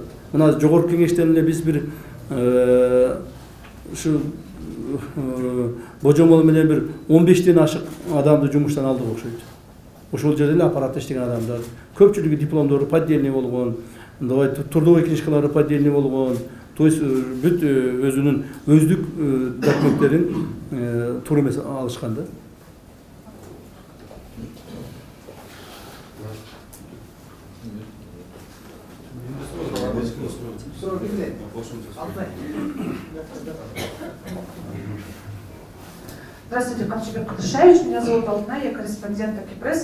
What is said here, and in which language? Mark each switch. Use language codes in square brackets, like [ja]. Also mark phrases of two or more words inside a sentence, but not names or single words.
[ky] Мына жогорку кеңештен эле биз бир ушу божомол менен бир 15тен ашык адамды жумуштан алдык окшойт. Ошол жерде эле аппаратта иштеген адамдар. Көпчүлүгү дипломдору поддельный болгон, трудовой книжкалары поддельный болгон. [ru] То есть [ky] бүт өзүнүн өздүк документтерин туура эмес алышкан да. [ru] Здравствуйте, Камчибек Кудышевич, меня зовут Алтынай, я корреспондент Акипресс.